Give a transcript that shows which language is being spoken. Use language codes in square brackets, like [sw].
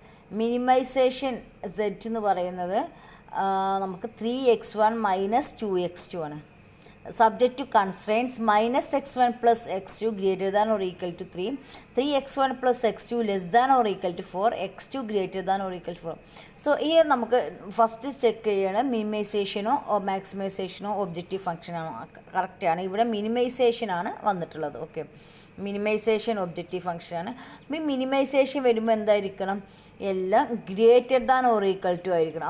[ml] Minimization z എന്ന് പറയുന്നത് നമുക്ക് 3x1 -2x2 ആണ്. [en] Subject to constraints -x1 plus x2 greater than or equal to 3, 3x1 plus x2 less than or equal to 4, x2 greater than or equal to 4. [ml] So here നമുക്ക് first check ചെയ്യണം മിനിമൈസേഷനോ മാക്സിമൈസേഷനോ objective function ആണോ. കറക്റ്റാണ്. ഇവിടെ minimisation ആണ് വന്നിട്ടുള്ളത്. Okay, minimisation objective ഫംഗ്ഷനാണ്. ഈ minimisation വരുമ്പോൾ എന്തായിരിക്കണം? എല്ലാം greater than or equal to ആയിരിക്കണം.